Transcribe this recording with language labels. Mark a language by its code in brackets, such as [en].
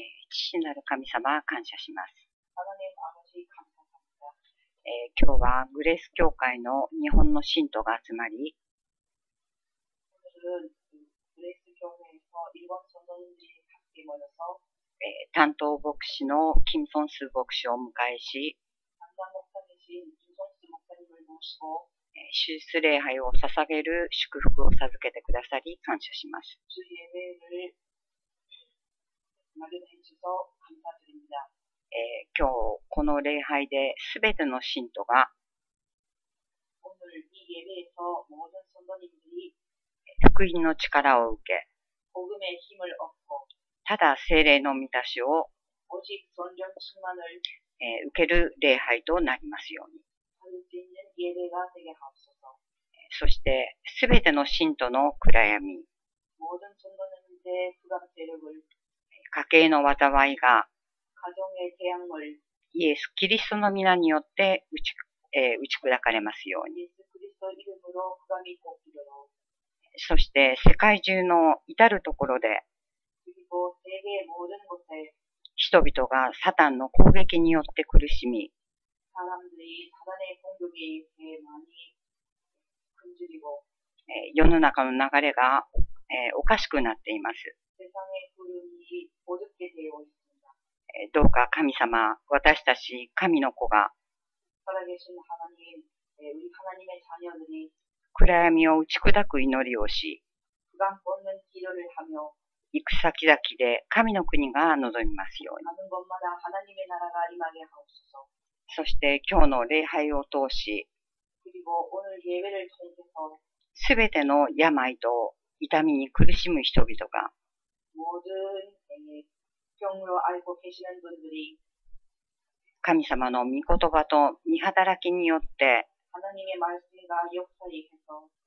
[ja] 父なる神様、感謝します。 [ko] 하나님 아버지 감사합니다. [ja] 今日はグレース教会の日本の信徒が集まり、 [ko] 오늘은 그레이스 교회에서 일본 성도님들이 함께 모여서 [ja] 担当牧師のキム・ソンス牧師をお迎えし、 [ko] 담당 목사이신 김성수 목사님을 모시고 [ja] 主日礼拝を捧げる祝福を授けてくださり感謝します。 [ko] 주 예배를 마련해 주셔서 감사드립니다. [ja] 今日この礼拝で全ての信徒が [ko] 오늘 이 예배에서 모든 성도님들이 [ja] 福音の力を受け、 [ko] 복음의 힘을 얻고 [ja] ただ聖霊の満たしを [ko] 오직 성령 충만을 [ja] 受ける礼拝となりますように。 [ko] 받을 수 있는 예배가 되게 하옵소서. [ja] そして全ての信徒の暗闇、 [ko] 모든 성도님들의 불안 세력을 [ja] 家計の災いが [ko] 가정의 재앙을 [ja] イエス・キリストの皆によって打ち砕かれますように。 [ko] 예수 그리스도 이름으로 흑암이 꺾이도록. [ja] そして世界中の至るところで [ko] 그리고 세계의 모든 곳에 [ja] 人々がサタンの攻撃によって苦しみ、 [ko] 사람들이 사단의 공격에 의해 많이 굶주리고 [ja] 世の中の流れがおかしくなっています。 [ko] 세상의 흐름이 어둡게 되어 있습니다. [ja] どうか神様、私たち神の子が [ko] 살아계신 하나님, 우리 하나님의 자녀들이 [ja] 暗闇を打ち砕く祈りをし、 [ko] 흑암 걷는 기도를 하며 [ja] 行く先々で神の国が望みますように。 [ko] 가는 곳마다 하나님의 나라가 임하게 하옵소서. [ja] そして今日の礼拝を通し、 [ko] 그리고 오늘 예배를 통해서 [ja] すべての病と痛みに苦しむ人々が [ko] 모든 병으로 앓고 계시는 분들이 [ja] 神様の御言葉と御働きによって [ko] 하나님의 말씀과 역사에서